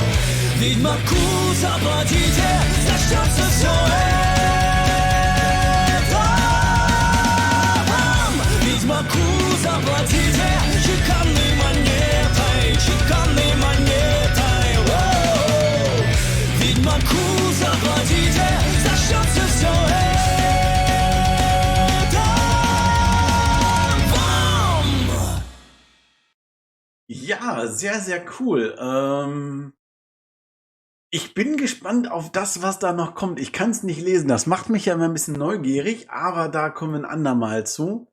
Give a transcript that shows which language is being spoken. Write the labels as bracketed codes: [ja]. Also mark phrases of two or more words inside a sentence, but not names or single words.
[ru] Ведьмаку заплатите, зачтется все это вам. Ведьмаку заплатите чеканной монетой, чеканной монетой. О-о-о. Ведьмаку заплатите, зачтется все это. [de] Ja, sehr, sehr cool. Ich bin gespannt auf das, was da noch kommt. Ich kann es nicht lesen. Das macht mich ja immer ein bisschen neugierig, aber da kommen wir ein andermal zu.